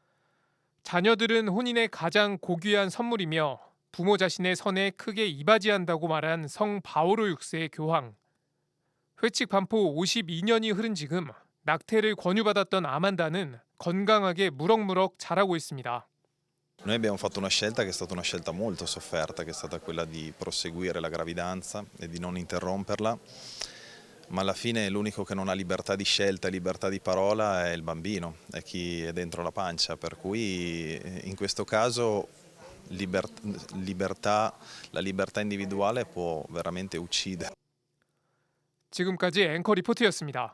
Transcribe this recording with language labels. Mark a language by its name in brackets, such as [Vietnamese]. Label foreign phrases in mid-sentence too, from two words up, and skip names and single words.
[Korean] 자녀들은 혼인의 가장 고귀한 선물이며 부모 자신의 선에 크게 이바지한다고 말한 성 바오로 6세 교황. 회칙 반포 52년이 흐른 지금 낙태를 권유받았던 아만다는 건강하게 무럭무럭 자라고 있습니다. [Italian] Noi abbiamo fatto una scelta che è stata una scelta molto sofferta, che è stata quella di proseguire la gravidanza e di non interromperla, ma alla fine l'unico che non ha libertà di scelta e libertà di parola è il bambino, è chi è dentro la pancia, per cui in questo caso la libertà individuale può veramente uccidere. [Korean] 지금까지 앵커 리포트였습니다.